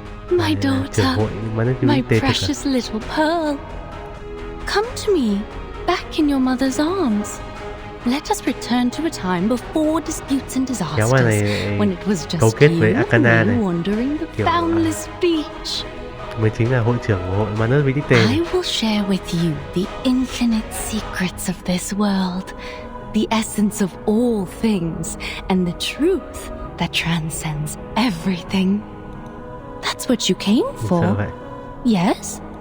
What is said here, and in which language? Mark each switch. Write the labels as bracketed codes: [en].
[en] My daughter, my precious little pearl. Come to me, back in your mother's arms. Let us return to a time before disputes and disasters, when it was just you and me wandering the boundless beach. [vi] Mình chính là hội trưởng của hội Manos Vĩ Tích. [en] I will share with you the infinite secrets of this world, the essence of all things, and the truth that transcends everything. That's what you came for. [vi] Sao vậy? [en] Yes?